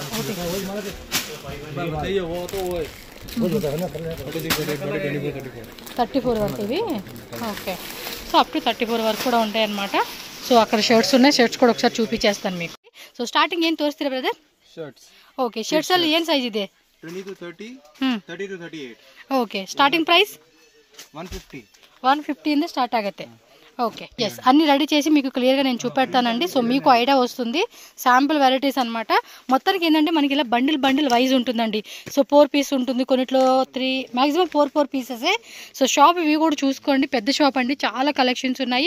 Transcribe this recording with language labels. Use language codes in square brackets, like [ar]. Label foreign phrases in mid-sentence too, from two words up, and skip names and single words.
[te] ఓకే, 34 వరకు ఇవి. [en] okay, so up to 34 [te] వరకు కూడా ఉంటాయి అన్నమాట. సో అక్కడ షర్ట్స్ ఉన్నాయి, షర్ట్స్ కూడా ఒకసారి చూపించేస్తాను మీకు. [en] so starting [te] ఏం తోస్తారా బ్రదర్? ఓకే, షర్ట్స్ [kn] ಅಲ್ಲಿ ಏನು [te] సైజ్ ಇದೆ? [en] 20 to 30, 30 to 38. okay, starting price [kn] 150 ಇಂದ ಸ್ಟಾರ್ಟ್ ಆಗುತ್ತೆ. [en] okay, yes, [te] అన్ని రెడీ చేసి మీకు క్లియర్గా నేను చూపెడతానండి. సో మీకు ఐడియా వస్తుంది. [en] sample varieties [te] అనమాట. మొత్తానికి ఏంటంటే మనకి ఇలా [en] bundle wise [te] ఉంటుందండి. సో 4 piece ఉంటుంది, కొన్నిట్లో 3, మ్యాక్సిమం 4 పీసెసే. సో షాప్ ఇవి కూడా చూసుకోండి, పెద్ద షాప్ అండి, చాలా కలెక్షన్స్ ఉన్నాయి.